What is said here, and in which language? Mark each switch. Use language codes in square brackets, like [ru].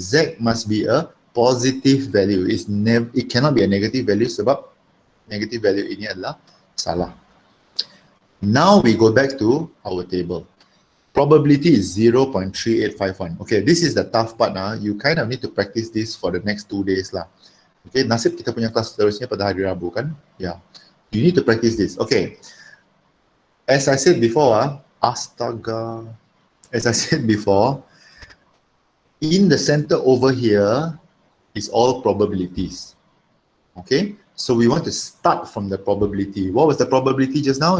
[en] Z must be a positive value. It cannot be a negative value [ms] sebab negative value ini adalah salah. [en] Now we go back to our table. Probability is 0.3851. Okay, this is the tough part. You kind of need to practice this for the next 2 days lah. [ms] Okay, nasib kita punya kelas seterusnya pada hari Rabu kan? [en] Yeah, you need to practice this. Okay, as I said before, astaga. As I said before, in the center over here is all probabilities. Okay, so we want to start from the probability. What was the probability just now?